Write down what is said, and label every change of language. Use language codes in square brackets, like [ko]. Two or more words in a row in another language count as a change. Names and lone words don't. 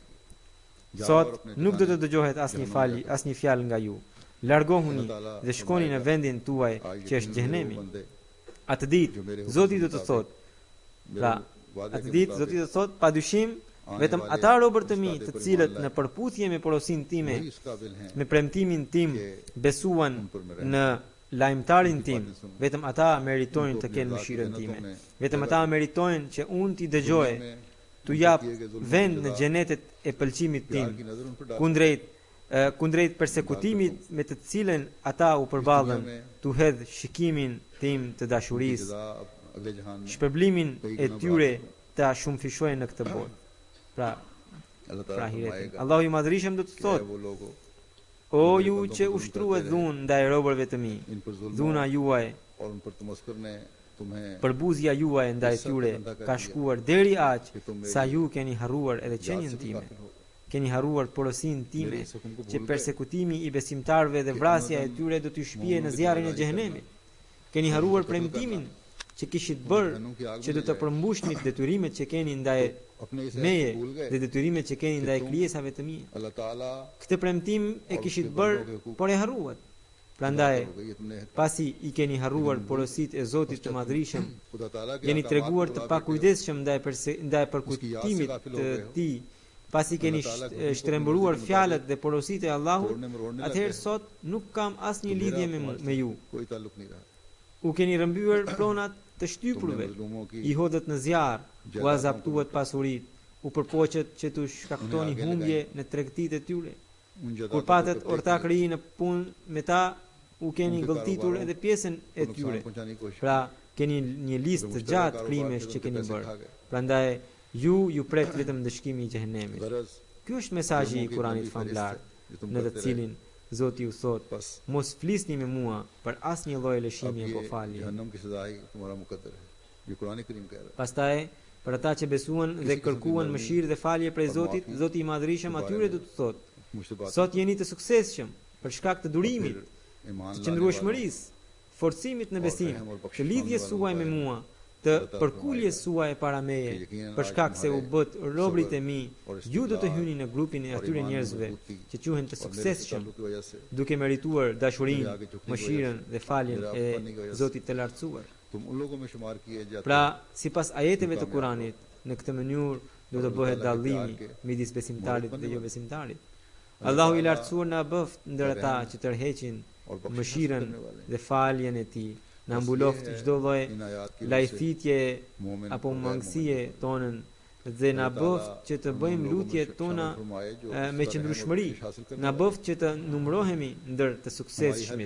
[sq] Sot nuk do të dëgjohet asnjë fjalë nga ju. Largohuni dhe shkoni në vendin tuaj që është xhehenemi. Atë ditë Zoti do të thotë, pra, atë ditë Zoti do të thotë, padyshim vetëm ata robër të mi, të cilët në përputhje me porosinë time, [ur] اس قابل ہیں [sq] me premtimin tim, besuan në lajmtarin tim, vetëm ata meritojnë të kenë mëshirën time. Vetëm ata meritojnë që unë t'i dëgjoj, t'u jap vend në xhenetet e pëlqimit tim, [ur] کی نظر ان پر ڈال [sq] kundrejt persekutimit me të cilën ata u përballën, t'u hedh shikimin tim të dashurisë, [ur] سزا اگلے جہان میں [sq] shpërblimin e tyre ta shumëfishojnë në këtë botë. Pra [ur] अल्लाह [sq] pra [ur] ताला [sq] hiretin. [ur] फरमाएगा [sq] Allahu I madhrishëm do të [ur] कि [sq] thotë, [ur] وہ لوگوں [sq] o ju që ushtruat dhunë ndaj robërve të mi, [ur] ان پر ظلم [sq] dhuna juaj, [ur] اور ان پر تمسخر نے تمہیں [sq] përbuzja juaj ndaj tyre ka shkuar deri aq sa ju keni harruar edhe qenien time. Keni harruar porosinë time që persekutimi I besimtarve dhe vrasja e tyre do t'ju shpije në zjarrin e xhehenemit. Keni harruar premtimin që kishit bërë që do të përmbushnit detyrimet që keni ndaj [ur] اپنے اس [sq] meje [ur] بھول گئے [sq] dhe detyrimet që keni ndaj krijesave të mia. [ur] اللہ تعالیٰ [sq] Këtë premtim e kishit bërë, por e harruat. Prandaj, [ur] ہو گئی تم نے [sq] pasi I keni harruar porositë e Zotit të Madhrishëm, [ur] خدا تعالیٰ کے [sq] jeni [ur] अहकामात [sq] treguar [ur] को [sq] të [ur] अदा [sq] pakujdesshëm ndaj përkujtimit të Tij, pasi keni shtrembëruar fjalët dhe porositë e Allahut, atëherë sot nuk kam asnjë lidhje me ju. [ur] کوئی تعلق نہیں رہا [sq] U keni rëmbyer pronat të shtypurve, [ur] مظلوموں کی [sq] I hodhët në zjarr, u azaptuat pasurit, u përpoqet që t'u shkaktoni humbje në tregtitë e tyre. [ur] उन [sq] Kur patët ortakëri në punë me ta, u keni ngëlltitur edhe pjesën e tyre. [ur] پہنچانے کی کوشش [sq] Pra, keni një listë të gjatë krimesh që keni bërë. Prandaj, ju pret vetëm dëshkimi I xhehenemit. [ur] गरज [sq] Ky është mesazhi I Kuranit famlar, në të cilin Zoti u thot, [ur] बस [sq] mos flisni me mua për asnjë lloj [ur] अब [sq] lëshimi [ur] ये [sq] apo falje. [ur] جہنم کی سزا ہی تمہارا مقدر ہے یہ قرآن کریم کہہ رہا ہے [sq] Pastaj, për ata që besuan dhe kërkuan mëshirë dhe falje prej Zotit, Zoti I Madhrishëm atyre do të thotë, [ur] مجھ سے بات [sq] sot jeni të suksesshëm për shkak të durimit, [ur] ईमान [sq] të [ur] लाने [sq] qëndrueshmërisë, forcimit në besim, të lidhjes suaj me mua, të përkuljes suaj para meje, për shkak se u bët robrit e mi, ju do të hyni në grupin e atyre njerëzve që quhen të suksesshëm, [ur] کی وجہ سے [sq] duke merituar dashurinë, mëshirën dhe faljen e Zotit të lartësuar. [ur] تم ان لوگوں میں شمار کیے جاتے [sq] Pra, sipas ajeteve të Kuranit, në këtë mënyrë do të bëhet dallimi midis besimtarit dhe jo besimtarit. Allahu I lartësuar na bëft ndër ata që tërheqin [ur] اور بخشش [sq] mëshirën [ur] کرنے والے [sq] dhe faljen e Tij. Na mbuloft çdo lloj [ur] ان آیات کی وجہ سے [sq] lajthitje [ur] मोमिन [sq] apo [ur] اور غیر [sq] mangësie tonën dhe na bëft që të bëjmë lutjet tona me qëndrueshmëri. Na bëft që të numërohemi ndër të [ur] ہماری ہر [sq] suksesshmit.